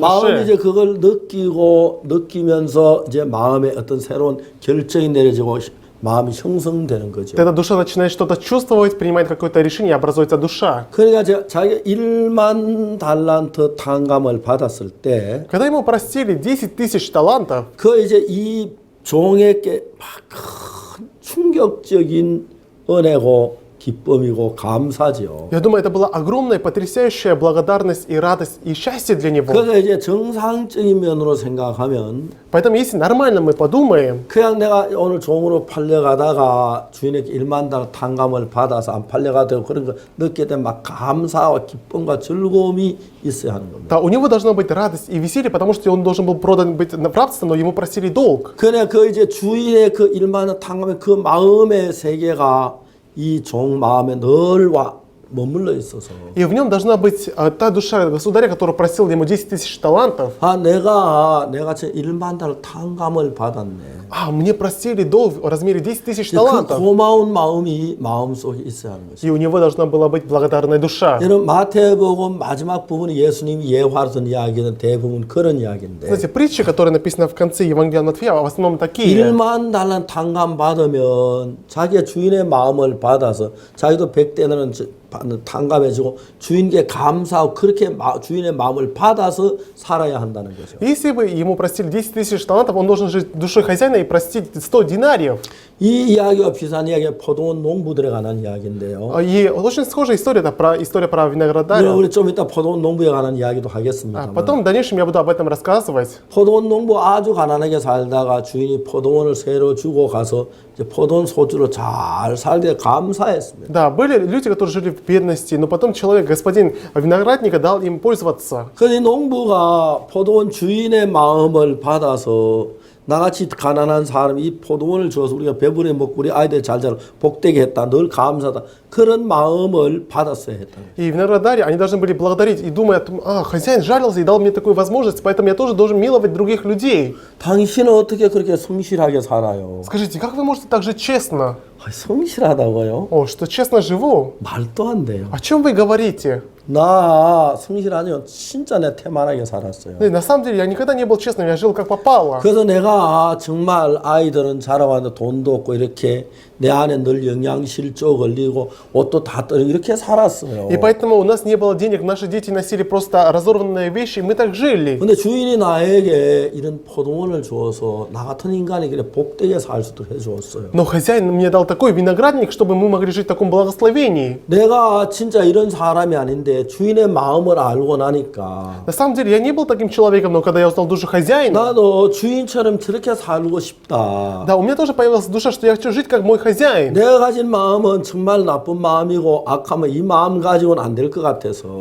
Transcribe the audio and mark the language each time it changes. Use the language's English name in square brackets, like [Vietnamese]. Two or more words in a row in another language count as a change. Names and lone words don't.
[Korean] 마음이 이제 [Russian] душе, [Korean] 그걸 느끼면서 이제 마음에 어떤 새로운 결정이 내려지고 마음이 형성되는 거죠. [Russian] тогда душа начинает что-то чувствовать, принимает какое-то решение, образуется душа. [Korean] 그러니까 자기가 1만 달란트 탕감을 받았을 때 [Russian] Когда ему простили 10 тысяч талантов, [Korean] 그 이제 이 종에게 막 큰 충격적인 은혜고 기쁨이고 감사죠. [Russian] я думаю, это была огромная, потрясающая благодарность и радость и счастье для него. [Korean] 그래서 이제 정상적인 면으로 생각하면 [Russian] Поэтому, если нормально мы подумаем, [Korean] 그냥 내가 오늘 종으로 팔려가다가 주인에게 1만 달러 탕감을 받아서 안 팔려가도 되고 그런 거 느끼게 되면 막 감사와 기쁨과 즐거움이 있어야 하는 겁니다. [Russian] да, у него должна быть радость и веселье, потому что он должен был продан быть в рабство, но ему простили долг. [Korean] 그래 그 이제 주인의 그 1만 원 탕감의 그 마음의 세계가 이 종 마음에 늘 머물러 있어서 [Russian] И в нем должна быть та душа государя, который просил ему 10 тысяч талантов. [Korean] 내가 제 1만 달러 탕감을 받았네. [Russian] Мне простили долг в размере 10 тысяч [Korean] 그 [Russian] талантов. [Korean] 고마운 마음이 마음속에 있어야 하는 것이죠. [Russian] И у него должна была быть благодарная душа. [Korean] 여러분 마태복음 마지막 부분이 예수님이 예화로선 이야기는 대부분 그런 이야기인데 [Russian] Знаете, притчи, которые написаны в конце Евангелия Матфея, в основном такие. [Korean] 1만 달러 탕감 받으면 자기의 주인의 마음을 받아서 자기도 100대는 탕감해주고 주인께 감사하고 그렇게 주인의 마음을 받아서 살아야 한다는 거죠. [Russian] Если бы ему простили 10 тысяч талантов, он должен жить душой хозяина и простить 100 динариев. [Korean] 이 이야기와 비슷한 이야기가 포도원 농부들에 관한 이야기인데요. [Russian] И очень схожая история, это история про виноградаря. [Korean] 우리 좀 이따 포도원 농부에 관한 이야기도 하겠습니다. [Russian] Потом в дальнейшем я буду об этом рассказывать. [Korean] 포도원 농부 아주 가난하게 살다가 주인이 포도원을 새로 주고 가서 이제 포도원 소주로 잘 살게 감사했습니다. [Russian] Да, были люди, которые жили в бедности, но потом человек, господин виноградника, дал им пользоваться. [Korean] 그래서 이 농부가 포도원 주인의 마음을 받아서 나같이 가난한 사람이 이 포도원을 줘서 우리가 배부르게 먹고 우리 아이들 잘 자라 복되게 했다. 늘 감사하다. 그런 마음을 받았어야 했다. [Russian] И виноградари, они должны были благодарить и думать о том, хозяин жалился и дал мне такую возможность, поэтому я тоже должен миловать других людей. [Korean] 당신은 어떻게 그렇게 성실하게 살아요? [Russian] Скажите, как вы можете так жить честно? [Korean] 성실하다고요? [Russian] О, что честно живу? [Korean] 말도 안 돼요. [Russian] О чем вы говорите? [Korean] 나 성실하니요. 진짜 내 태만하게 살았어요. [Russian] Да, на самом деле, я никогда не был честным, я жил как попало. [Korean] 그래서 내가 정말 아이들은 자라왔는데 돈도 없고 이렇게 내 안에 늘 영양실조 걸리고 옷도 다 떨어지고 이렇게 살았어요. [Russian] И поэтому у нас не было денег, наши дети носили просто разорванные вещи, и мы так жили. [Korean] 근데 주인이 나에게 이런 포도원을 주어서 나 같은 인간이 그래 복되게 살 수도 해주었어요. [Russian] Но хозяин мне дал такой виноградник, чтобы мы могли жить в таком благословении. [Korean] 내가 진짜 이런 사람이 아닌데 주인의 마음을 알고 나니까 [Russian] На самом деле, я не был таким человеком, но когда я узнал душу хозяина, [Korean] 나도 주인처럼 저렇게 살고 싶다. [Russian] да, у меня тоже появилась душа, что я хочу жить как мой хозяин. [Korean] 내가 가진 마음은 정말 나쁜 마음이고 악하면 이 마음 가지고는 안 될 것 같아서